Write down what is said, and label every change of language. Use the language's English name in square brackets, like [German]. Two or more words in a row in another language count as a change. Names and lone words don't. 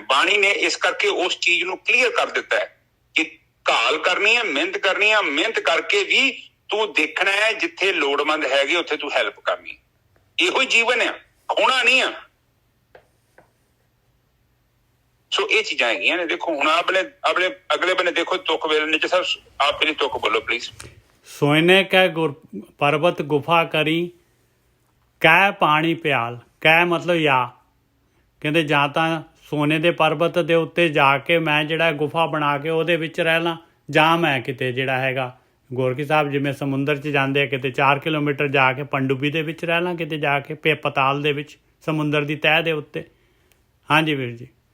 [Punjabi] ਬਾਣੀ ਨੇ ਇਸ ਕਰਕੇ ਉਸ ਚੀਜ਼ ਨੂੰ ਕਲੀਅਰ ਕਰ ਦਿੱਤਾ ਹੈ ਕਿ ਘਾਲ ਕਰਨੀ ਹੈ, ਮਿਹਨਤ ਕਰਨੀ ਹੈ, ਮਿਹਨਤ ਕਰਕੇ ਵੀ ਤੂੰ ਦੇਖਣਾ ਹੈ ਜਿੱਥੇ ਲੋੜਵੰਦ ਹੈਗੇ ਉੱਥੇ ਤੂੰ ਹੈਲਪ ਕਰਨੀ। ਇਹੋ ਹੀ ਜੀਵਨ ਆ, ਖੋਣਾ ਨਹੀਂ ਆ। ਸੋ ਇਹ ਚੀਜ਼ਾਂ ਹੈਗੀਆਂ ਨੇ। ਦੇਖੋ ਹੁਣ ਆਪਣੇ ਅਗਲੇ ਬੰਨੇ ਦੇਖੋ ਤੁਕ ਵੇਲੇ ਨੇ ਸਾਹਿਬ, ਆਪ ਮੇਰੀ ਤੁਕ ਬੋਲੋ ਪਲੀਜ਼। ਸੋਨੇ ਕੈ ਪਰਬਤ ਗੁਫਾ ਕਰੀ ਕੈ ਪਾਨੀ ਪਿਆਲ। [Hindi] कै मतलब या कहते [Punjabi] ਜਾਂ ਤਾਂ ਸੋਨੇ ਦੇ ਪਰਬਤ ਦੇ ਉੱਤੇ ਜਾ ਕੇ ਮੈਂ ਜਿਹੜਾ ਗੁਫਾ ਬਣਾ ਕੇ ਉਹਦੇ ਵਿੱਚ ਰਹਿ ਲਾਂ, ਜਾਂ ਮੈਂ ਕਿਤੇ ਜਿਹੜਾ ਹੈਗਾ ਗੋਰਖੀ ਸਾਹਿਬ ਜਿਵੇਂ ਸਮੁੰਦਰ 'ਚ ਜਾਂਦੇ ਆ ਕਿਤੇ 4 ਕਿਲੋਮੀਟਰ ਜਾ ਕੇ ਪਣਡੁੱਬੀ ਦੇ ਵਿੱਚ ਰਹਿ ਲਾਂ, ਕਿਤੇ ਜਾ ਕੇ ਪਤਾਲ ਦੇ ਵਿੱਚ ਸਮੁੰਦਰ ਦੀ ਤਹਿ ਦੇ ਉੱਤੇ। ਹਾਂਜੀ ਵੀਰ ਜੀ।